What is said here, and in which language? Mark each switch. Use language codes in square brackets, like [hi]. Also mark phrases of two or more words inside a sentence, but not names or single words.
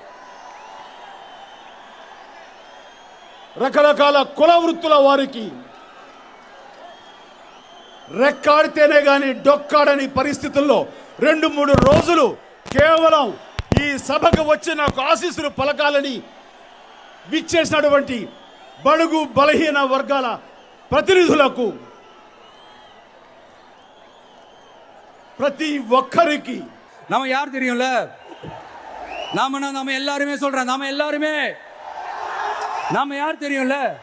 [te] రకరకాల కుల వృత్తుల వారికి రెక్కాడితేనే గాని డొక్కాడని పరిస్థితుల్లో 2-3 రోజులు కేవలం ఈ సభకు వచ్చి నాకు ఆశీస్సులు పలకాలని విచ్చేసినటువంటి బడుగు బలహీన వర్గాల ప్రతినిధులకు, ప్రతి ఒక్కరికి [ta] நம்ம யார் தெரியும்ல? நாம எல்லாருமே சொல்றேன், நாம யார் தெரியும்ல?